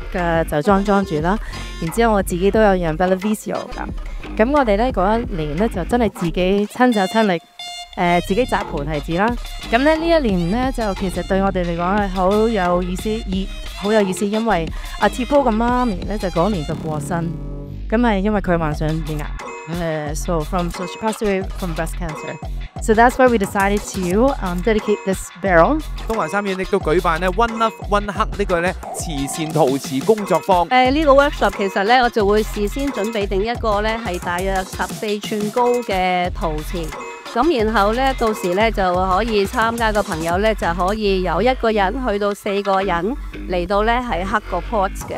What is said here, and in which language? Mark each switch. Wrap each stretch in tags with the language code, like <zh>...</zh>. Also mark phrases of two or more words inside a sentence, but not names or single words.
<yue>嘅酒莊莊主啦，然之後我自己都有釀 Bellavizio 㗎，咁我哋咧嗰一年咧就真係自己親手親力自己摘葡提子啦，咁咧呢一年咧就其實對我哋嚟講係好有意思，因為阿 Thibaut 嘅媽咪咧就嗰年就過身，咁係因為佢患上乳癌。</yue> <en>So she passed away from breast cancer. So that's why we decided to dedicate this barrel.</en> <yue>東華三院亦都舉辦咧 One Love One Hug 呢個咧慈善陶瓷工作坊。呢個 workshop 其實咧我就會事先準備定一個咧係大約14寸高嘅陶瓷。咁然後咧，到時咧就可以參加嘅朋友咧就可以由1個人去到4個人嚟到咧係刻個 pots 嘅。</yue>